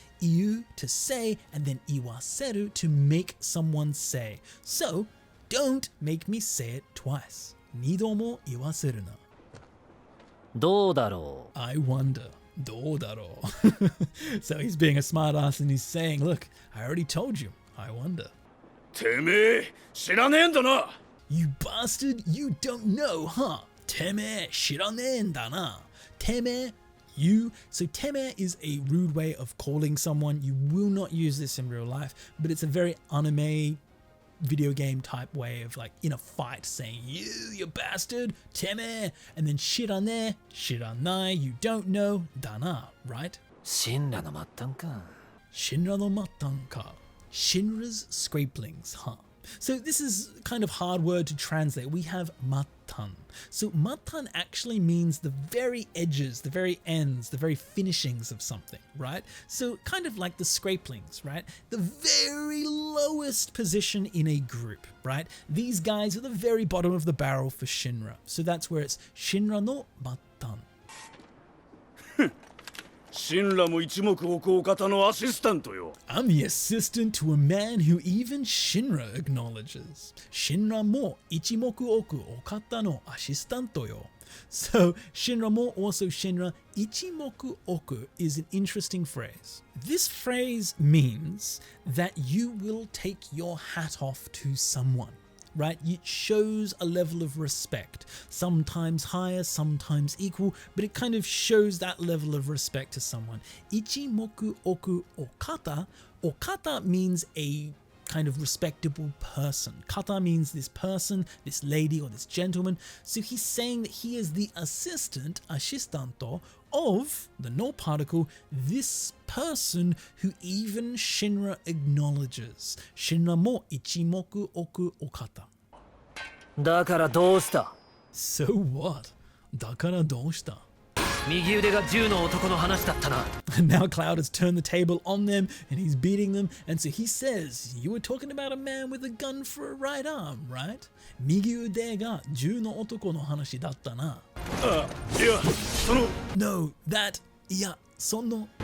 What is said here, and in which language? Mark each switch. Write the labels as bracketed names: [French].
[English] Iu to say, and then iwaseru to make someone say. So don't make me say it twice. [Japanese] Nido mo iwaseru na. どうだろう。 [English] I wonder. [Japanese] Dodaro. [English] So he's being a smartass and he's saying, look, I already told you. I wonder. [Japanese] てめえ知らねえんだな。 [English] You bastard, you don't know, huh? [Japanese] Teme shiranen da na. [English] Teme, you. So teme is a rude way of calling someone. You will not use this in real life, but it's a very anime video game type way of like in a fight saying you bastard, teme, and then [Japanese] shirane, shiranai, [English] you don't know, dana, right? [Japanese] 神羅の末端か。 Shinra no mattanka. [English] Shinra's scrapelings, huh? So this is kind of hard word to translate. We have matan. So matan actually means the very edges, the very ends, the very finishings of something, right? So kind of like the scrapelings, right? The very lowest position in a group, right? These guys are the very bottom of the barrel for Shinra. So that's where it's [Japanese] Shinra no matan. 神羅も一目置くお方のアシスタントよ。 [English] I'm the assistant to a man who even Shinra acknowledges. [Japanese] Shinra mo ichimoku oku okata no assistanto yo. [English] So Shinra mo, also Shinra, [Japanese] ichimoku oku [English] is an interesting phrase. This phrase means that you will take your hat off to someone. Right? It shows a level of respect, sometimes higher, sometimes equal, but it kind of shows that level of respect to someone. [Japanese] Ichimoku oku okata. [English] Okata means a kind of respectable person. Kata means this person, this lady or this gentleman. So he's saying that he is the assistanto of the no particle, this person who even Shinra acknowledges. [Japanese] Shinra mo ichimoku oku okata. だからどうした。 [English] So what? [Japanese] Dakara doushita. 右腕が銃の男の話だったな。 [English] And now Cloud has turned the table on them and he's beating them. And so he says, you were talking about a man with a gun for a right arm, right? [Japanese] Migi ude ga juu no otoko no hanashi datta na. あ、いや、その。 [English] No, that, [Japanese] iya, sono.